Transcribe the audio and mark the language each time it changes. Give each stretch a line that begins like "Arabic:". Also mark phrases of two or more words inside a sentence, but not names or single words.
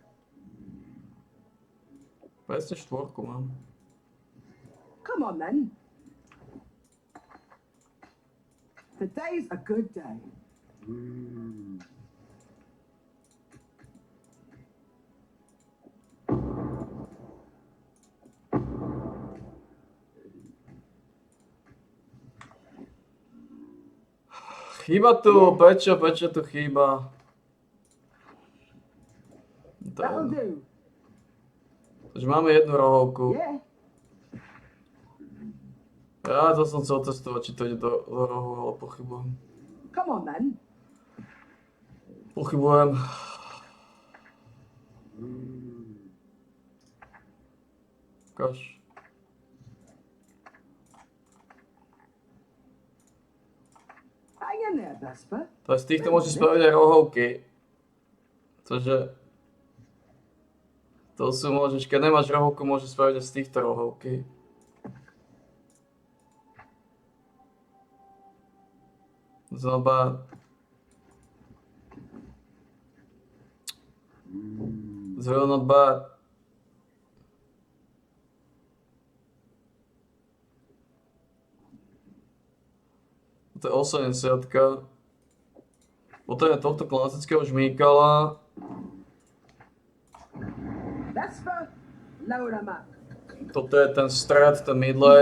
Slovak: Štvorku mám.
English: Come on then. Today's a good day.
Slovak: Chýba tu, Pečo tu chýba.
English: That'll do.
Slovak: Takže máme jednu rohovku.
English: Yeah.
Slovak: Ja to som chcel testovať, či to ide do rohu, ale pochybujem.
English: Come on then.
Slovak: Pochybujem. Ukáž.
English: Hang in there, Vesper.
Slovak: To z týchto môžeš spraviť aj rohovky. Cože... To sú môžeš, keď nemáš rohovku, môžeš spraviť aj z týchto rohovky. Znova...
English: It's really not bad.
Slovak: To je 80. Potom je tohto klasického žmýkala.
English: Vesper, lower him up.
Slovak: Toto je ten strat, ten
English: You
Slovak: midlane.